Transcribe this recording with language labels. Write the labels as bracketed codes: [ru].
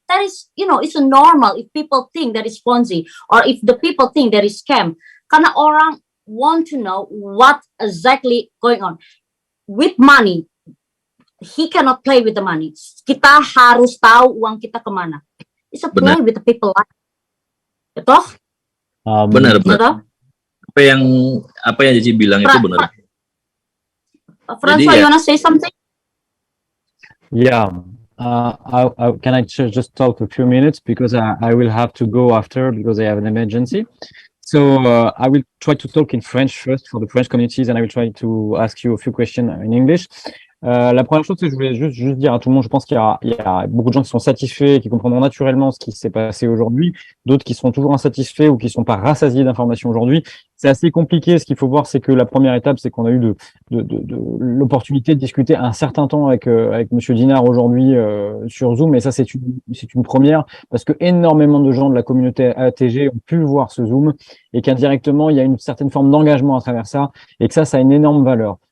[en] That is, it's normal if people think that is Ponzi or if the people think that is scam. [id] Karena orang [en] want to know what exactly going on. With money, he cannot play with the money. [id] Kita harus tahu uang kita kemana. [en] It's a play with the people. [id] Betul? Benar. Apa yang Cici bilang itu benar. [en] François, you want to say something? Yeah. Can I just talk a few minutes because I will have to go after because I have an emergency. So I will try to talk in French first for the French communities and I will try to ask you a few questions in English. [fr] La première chose que je voulais juste dire à tout le monde, je pense qu'il y a beaucoup de gens qui sont satisfaits, qui comprendront naturellement ce qui s'est passé aujourd'hui, d'autres qui seront toujours insatisfaits ou qui ne sont pas rassasiés d'informations aujourd'hui. C'est assez compliqué. Ce qu'il faut voir, c'est que la première étape, c'est qu'on a eu l'opportunité de discuter un certain temps avec Monsieur Dinard aujourd'hui sur Zoom, et ça c'est une première parce que énormément de gens de la communauté ATG ont pu voir ce Zoom et qu'indirectement il y a une certaine forme d'engagement à travers ça et que ça a une énorme valeur.